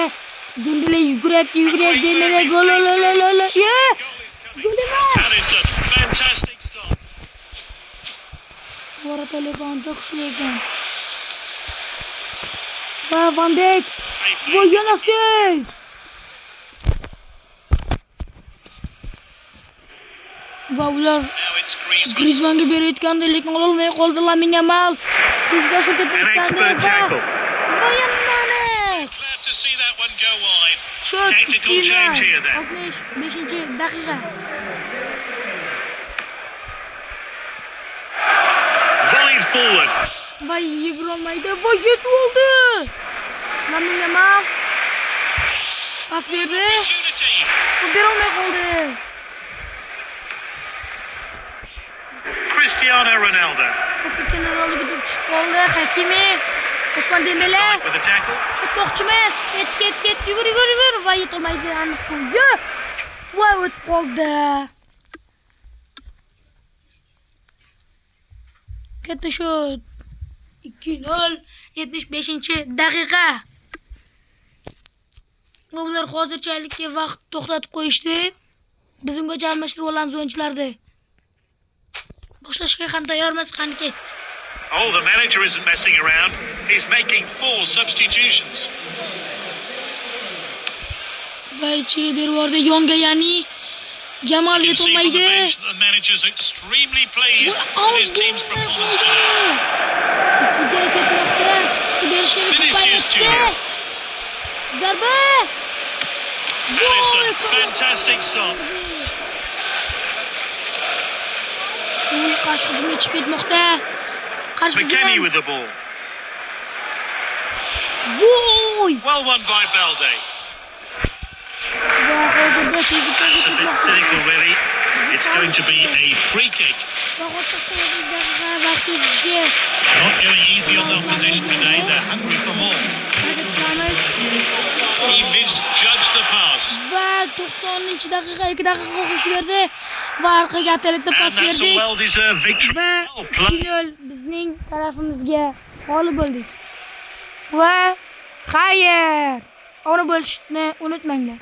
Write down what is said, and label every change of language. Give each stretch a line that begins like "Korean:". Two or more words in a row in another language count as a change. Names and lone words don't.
Uzbek: Dembele yuguryapti. Dembele gol.
English: Goal is Yeah! coming.
Uzbek: Gol emas.
English: Alisson, fantastic stop.
Uzbek: Bora telefon çok kuchli ekan. Va Van Dijk.
English: Safely.
Uzbek: Va yana save. Va ular
English: Now it's Griezmann.
Uzbek: Griezmannga berayotgandi, lekin ololmay qoldi Lamine Yamal. Tezga oshirib
English: An
Uzbek: ketayotgandi
English: expert tackle.
Uzbek: va Yamal.
English: Glad to see that one go wide. Shot. Tactical change here then.
Uzbek: 65-daqiqa.
English: Volleyed forward.
Uzbek: Va yig'olmaydi. Va yetib oldi. Lamine Yamal pas berdi.
English: Opportunity.
Uzbek: Va berolmay qoldi. Cristiano Ronaldo. Cristiano Ronaldo tushib qoldi. Hakimi Ousmane Dembele
English: With the tackle.
Uzbek: chopmoqchimiz. Ket. Yugur. Va yetolmaydi. Aniq qo'ydi. Va o'tib qoldi. Katta shot. 2-0. 75-daqiqa. Ular hozirchalikka vaqt to'xtatib qo'yishdi. Biz ungacha almashtirib olamiz o'yinchilarni. Boshlashga ham tayyormiz, qani ket.
English: Oh, the manager isn't messing around. He's making 4 substitutions.
Uzbek: Va ichiga berib yubordi yonga, ya'ni Yamal
English: You can see from the
Uzbek: yetolmaydi.
English: bench that the manager's extremely pleased with his team's performance today.
Uzbek: Ichiga ketmoqda. Siberishga Vinicius Junior. Zarba.
English: Alisson, fantastic stop.
Uzbek: Qarshi hujumga chiqib ketmoqda. Qarshi
English: McKennie
Uzbek: hujum.
English: with the ball.
Uzbek: Voy!
English: Well won by Balde.
Uzbek: Va hozirda tezlikka
English: That's a bit
Uzbek: ketmoqda.
English: cynical, really. It's going to be a free kick.
Uzbek: Va 87-daqiqa vaqt o'tishga
English: Not going easy on the opposition today. They're hungry for more.
Uzbek: harakat qilamiz.
English: He misjudged the pass.
Uzbek: Va 90-daqiqa 2 daqiqa qo'shib berdi. Va orqaga atalikda pas
English: And that's a
Uzbek: berdik.
English: well-deserved victory.
Uzbek: Va
English: Well played.
Uzbek: 2-0 bizning tarafimizga g'olib bo'ldik. Va xayr! Obuna bo'lishni unutmanglar.